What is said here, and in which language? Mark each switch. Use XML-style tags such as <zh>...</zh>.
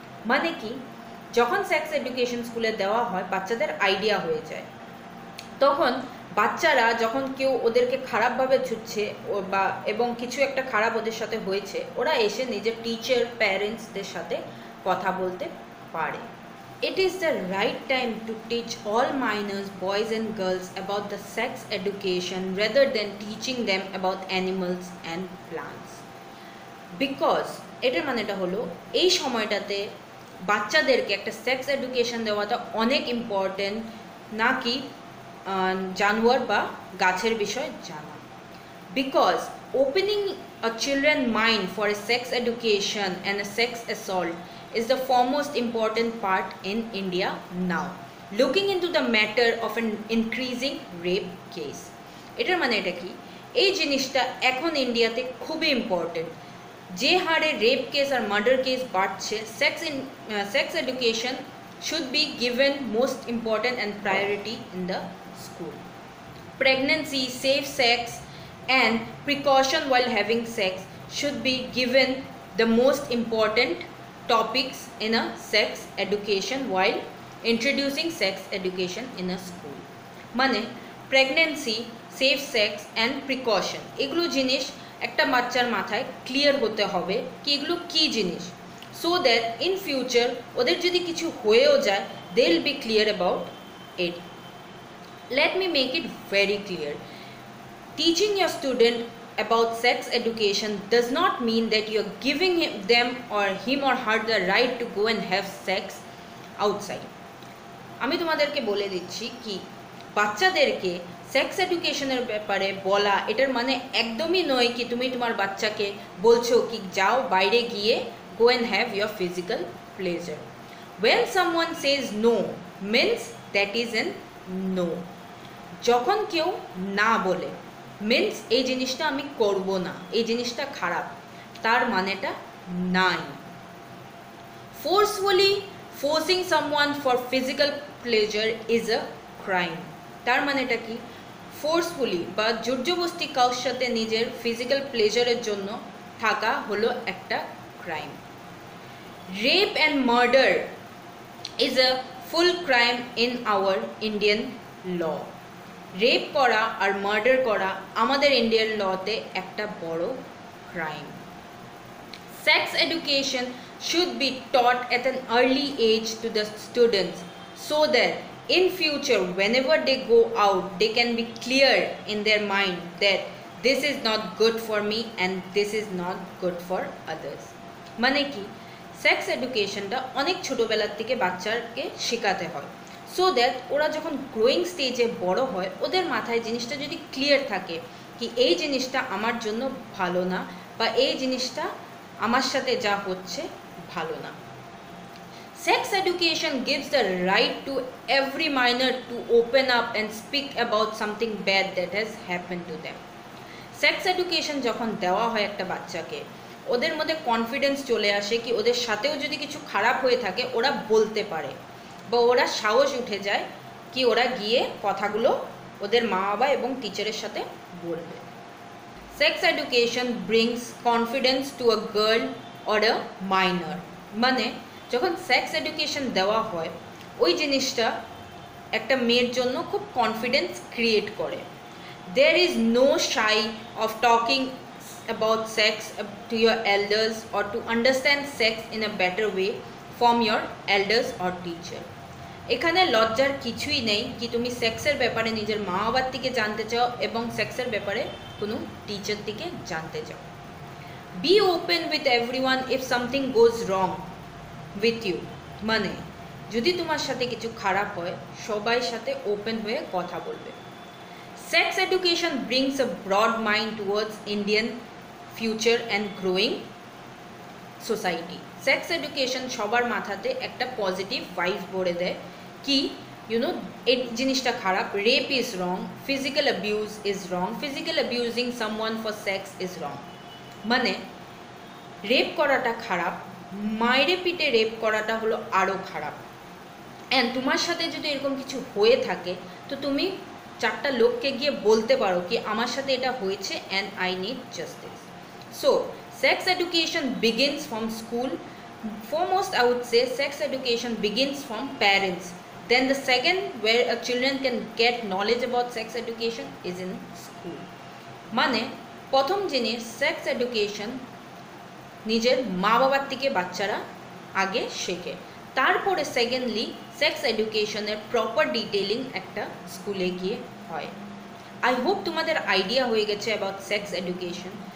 <bn>মানে কি, যখন সেক্স এডুকেশন স্কুলে দেওয়া হয় বাচ্চাদের আইডিয়া হয়ে যায়, তখন বাচ্চারা যখন কেউ ওদেরকে খারাপভাবে ছুটছে বা এবং কিছু একটা খারাপ ওদের সাথে হয়েছে, ওরা এসে নিজের টিচার প্যারেন্টসদের সাথে কথা বলতে পারে।</bn> <en>It is the right time to teach all minors, boys and girls, about the sex education rather than teaching them about animals and plants.</en> <bn>Because এটার মানেটা হলো এই সময়টাতে বাচ্চাদেরকে একটা সেক্স এডুকেশন দেওয়াটা অনেক ইম্পর্টেন্ট, নাকি জানোয়ার বা গাছের বিষয় জানা।</bn> <en>Because opening a children's mind for a sex education and a sex assault is the foremost important part in India now, looking into the matter of an increasing rape case.</en> <bn>এটার মানে এটা কি, এই জিনিসটা এখন ইন্ডিয়াতে খুবই ইম্পর্টেন্ট। যে হারে রেপ কেস আর মার্ডার কেস বাড়ছে,</bn> <en>Sex education should be given most important and priority in the school. Pregnancy, safe sex and precaution while having sex should be given the most important topics in a sex education while introducing sex education in a school.</en> <bn>মানে pregnancy, safe sex and precaution, এগুলো জিনিস একটা বাচ্চার মাথায় clear হতে হবে কি এগুলো কী জিনিস,</bn> <en>so that in future</en> <bn>ওদের যদি কিছু হয়েও যায়</bn> <en>They will be clear about it. Let me make it very clear. Teaching your student about sex education does not mean that you are giving them or him or her the right to go and have sex outside.</en> <bn>আমি তোমাদেরকে বলে দিচ্ছি কি বাচ্চাদেরকে sex এডুকেশনের ব্যাপারে বলা এটার মানে একদমই নয় কি তুমি তোমার বাচ্চাকে বলছো কি যাও বাইরে গিয়ে</bn> <en>go and have your physical pleasure. When someone says no means that is an no.</en> <bn>যখন কেউ না বলে মিন্স এই জিনিসটা আমি করব না, এই জিনিসটা খারাপ, তার মানেটা নাই।</bn> <en>Forcefully forcing someone for physical pleasure is a crime.</en> <bn>তার মানেটা কি, ফোর্সফুলি বা জোরজবস্তি কারোর সাথে নিজের ফিজিক্যাল প্লেজারের জন্য থাকা হলো একটা crime.</bn> <en>Rape and murder is a full crime in our Indian law.</en> <bn>Rape করা আর মার্ডার করা আমাদের ইন্ডিয়ান লতে একটা বড় crime.</bn> <en>Sex education should be taught at an early age to the students so that in future whenever they go out they can be clear in their mind that this is not good for me and this is not good for others.</en> <bn>মানে কি, sex এডুকেশনটা অনেক ছোটোবেলার থেকে বাচ্চাকে শেখাতে হয়,</bn> <en>so that</en> <bn>ওরা যখন গ্রোয়িং স্টেজে বড় হয় ওদের মাথায় জিনিসটা যদি ক্লিয়ার থাকে কি এই জিনিসটা আমার জন্য ভালো না বা এই জিনিসটা আমার সাথে যা হচ্ছে ভালো না।</bn> <en>Sex education gives the right to every minor to open up and speak about something bad that has happened to them.</en> <bn>Sex education যখন দেওয়া হয় একটা বাচ্চাকে ওদের মধ্যে কনফিডেন্স চলে আসে কি ওদের সাথেও যদি কিছু খারাপ হয়ে থাকে ওরা বলতে পারে বা ওরা সাহস উঠে যায় কি ওরা গিয়ে কথাগুলো ওদের মা বাবা এবং টিচারের সাথে বলবে।</bn> <en>Sex education brings confidence to a girl or a minor.</en> <bn>মানে যখন সেক্স এডুকেশন দেওয়া হয় ওই জিনিসটা একটা মেয়ের জন্য খুব কনফিডেন্স ক্রিয়েট করে।</bn> <en>There is no shy of talking about sex to your elders or to understand sex in a better way from your elders or teacher.</en> <bn>এখানে লজ্জার কিছুই নেই কি তুমি সেক্সের ব্যাপারে নিজের মা বাবার থেকে জানতে চাও এবং সেক্সের ব্যাপারে কোনো টিচার থেকে জানতে চাও।</bn> <en>Be open with everyone if something goes wrong with you.</en> <bn>মানে যদি তোমার সাথে কিছু খারাপ হয় সবাই সাথে ওপেন হয়ে কথা বলবে।</bn> <en>Sex education brings a broad mind towards Indian future and growing society.</en> <bn>Sex education সবার মাথাতে একটা পজিটিভ ভাইব ভরে দেয় কি ইউনো এই জিনিসটা খারাপ,</bn> <en>rape is wrong, physical abuse is wrong,</en> <bn>physical abusing someone for sex is wrong. মানে রেপ করাটা খারাপ, মায়েরে পিটে রেপ করাটা হলো আরও খারাপ। অ্যান্ড তোমার সাথে যদি এরকম কিছু হয়ে থাকে তো তুমি চারটা লোককে গিয়ে বলতে পারো কি আমার সাথে এটা হয়েছে</bn> <en>And I need justice. So sex education begins from school. Foremost I would say sex education begins from parents. Then the second where a children can get knowledge about sex education is in school.</en> <bn>মানে প্রথম জিনিস sex education নিজের মা বাবার থেকে বাচ্চারা আগে শেখে, তারপরে সেকেন্ডলি সেক্স এডুকেশনের প্রপার ডিটেলিং একটা স্কুলে গিয়ে হয়।</bn> <en>I hope</en> <bn>তোমাদের আইডিয়া হয়ে গেছে</bn> <en>About sex education.</en>